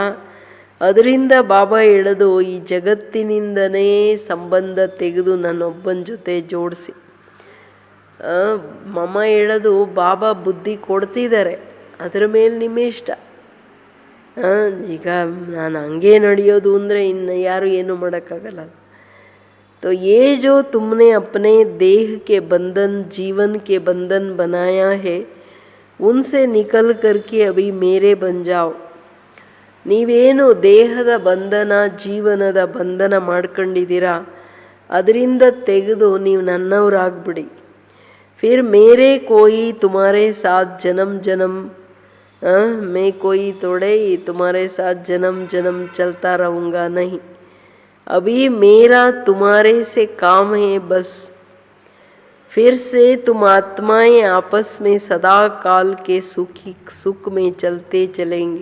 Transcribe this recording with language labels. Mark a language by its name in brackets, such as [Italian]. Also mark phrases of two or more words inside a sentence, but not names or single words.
[Kannada] ಅದರಿಂದ ಬಾಬಾ ಹೇಳೋದು ಈ ಜಗತ್ತಿನಿಂದನೇ ಸಂಬಂಧ ತೆಗೆದು ನನ್ನೊಬ್ಬನ ಜೊತೆ ಜೋಡಿಸಿ. ಮಮ್ಮ ಹೇಳೋದು ಬಾಬಾ ಬುದ್ಧಿ ಕೊಡ್ತಿದ್ದಾರೆ, ಅದರ ಮೇಲೆ ನಿಮ್ಮ ಇಷ್ಟ. ಈಗ ನಾನು ಹಂಗೆ ನಡೆಯೋದು ಅಂದರೆ ಇನ್ನು ಯಾರು ಏನು ಮಾಡೋಕ್ಕಾಗಲ್ಲ. [Hindi] तो ये जो तुमने अपने देह के बंधन, जीवन के बंधन बनाया है, उनसे निकल करके अभी मेरे बन जाओ. [Kannada] ನೀವೇನು ದೇಹದ ಬಂಧನ, ಜೀವನದ ಬಂಧನ ಮಾಡ್ಕೊಂಡಿದ್ದೀರಾ, ಅದರಿಂದ ತೆಗೆದು ನೀವು ನನ್ನವರಾಗ್ಬಿಡಿ. [Hindi] फिर मेरे कोई तुम्हारे साथ जन्म जन्म मैं कोई थोड़े ही तुम्हारे साथ जन्म जन्म चलता रहूँगा, नहीं. अभी मेरा तुम्हारे से काम है बस. फिर से तुम आत्माएं आपस में सदा काल के सुख में चलते चलेंगे.